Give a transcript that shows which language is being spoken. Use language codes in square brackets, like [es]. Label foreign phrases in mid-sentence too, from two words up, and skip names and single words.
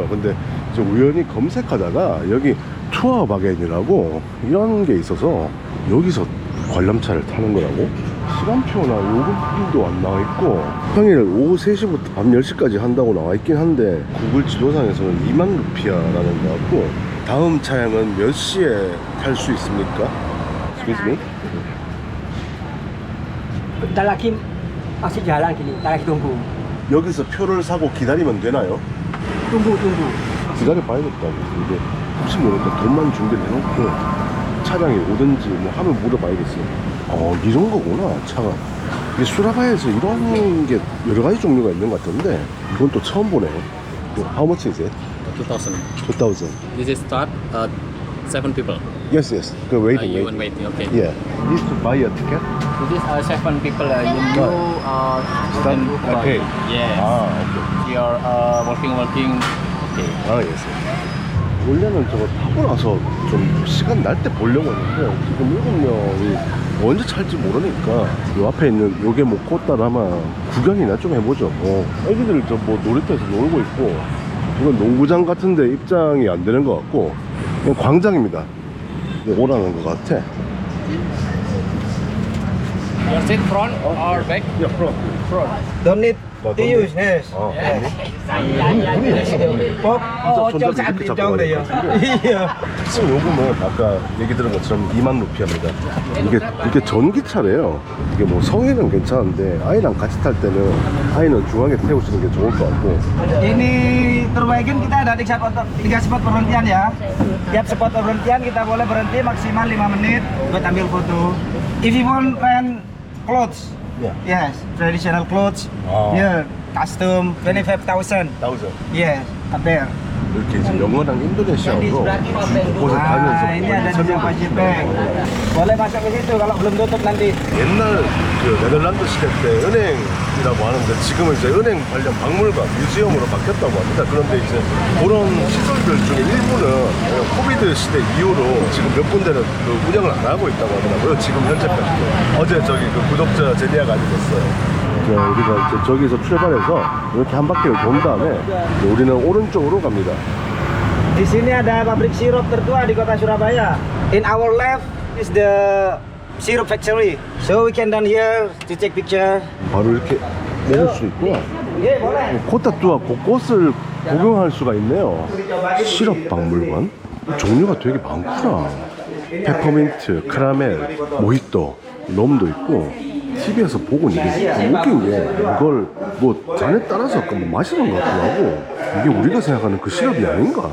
[ko] 근데 저 우연히 검색하다가 여기 투어 바겐이라고 이런 게 있어서 여기서 관람차를 타는 거라고? 시간표나 요금도 안 나와 있고 평일 오후 3시부터 밤 10시까지 한다고 나와 있긴 한데 구글 지도상에서는 2만 루피아라는 거 같고, 다음 차량은 몇 시에 탈 수 있습니까? [en] Excuse me? [id] Lagi masih jalan gini, lagi tunggu. [ko] 여기서 표를 사고 기다리면 되나요? [id] Tunggu. [ko] 기다려 봐야겠다. 이게 혹시 모르니까 돈만 준비를 해놓고 차량이 오든지 뭐 하면 물어봐야겠어요. 이런 거구나 차가. 이게 수라바에서 이런 게 여러 가지 종류가 있는 것 같은데 이건 또 처음 보네. [en] How much is it? 2,000. 2,000. This is start 7 people. Yes, yes. Good waiting, You waiting. waiting, okay. Yeah. Need to buy a ticket. This is 7 people. You Start, okay. Yes. 오케이. You are working. Okay. 예스. [ko] 원래는 저거 타고 나서 좀 시간 날 때 보려고 했는데 지금 7명이 언제 찰지 모르니까 요 앞에 있는 요게 뭐 꽃다라마 구경이나 좀 해보죠. 애기들 저 뭐 놀이터에서 놀고 있고 이건 농구장 같은데 입장이 안 되는 것 같고 그냥 광장입니다. 오라는 것 같아. [en] You sit front or back? [ko] 야, 프로. [en] Don't need to use. Yes. Pop. [ko] 손잡이 좀 이렇게 잡고 좀 돼요. 지금 요금은 아까 얘기 들은 것처럼 2만 루피입니다. 이게 전기차래요. 이게 뭐 성인은 괜찮은데 아이랑 같이 탈 때는 아이는 중앙에 태우시는 게 좋을 것 같고. [id] Ini perbaikan kita ada 3 spot perhentian ya. Tiap spot perhentian kita boleh berhenti maksimal 5 menit buat ambil foto. [en] If you want rent clothes, yes, traditional clothes, here custom 25,000. 1,000. Yes, up there. [ko] 이렇게 이제 영어랑 인도네시아어로 곳곳에 가면서 [id] Ini ada di Java Jepang. Boleh masuk ke situ kalau belum tutup nanti. [ko] 옛날 그 네덜란드 시대 때 은행이라고 하는데 지금은 이제 은행 관련 박물관, 뮤지엄으로 바뀌었다고 합니다. 그런데 이제 그런 시설들 중에 일부는 코비드 시대 이후로 지금 몇 군데는 그 운영을 안 하고 있다고 하더라고요. 지금 현재까지도. 어제 저기 그 구독자 제니아가 알려줬어요. 우리가 이제 저기서 출발해서 이렇게 한 바퀴를 돈 다음에 우리는 오른쪽으로 갑니다. [id] Di sini ada pabrik sirup tertua di kota Surabaya. [en] In our left is the syrup factory. So we can down here to take picture. [ko] 바로 이렇게 내릴 수 있구나. 예, boleh. 코타투아 곳곳을 구경할 수가 있네요. 시럽 박물관? 종류가 되게 많구나. 페퍼민트, 카라멜, 모히또, 럼도 있고. TV에서 보고 이게 웃긴 게 이걸 뭐 잔에 따라서 뭐 마시는 것 같기도 하고 이게 우리가 생각하는 그 시럽이 아닌가?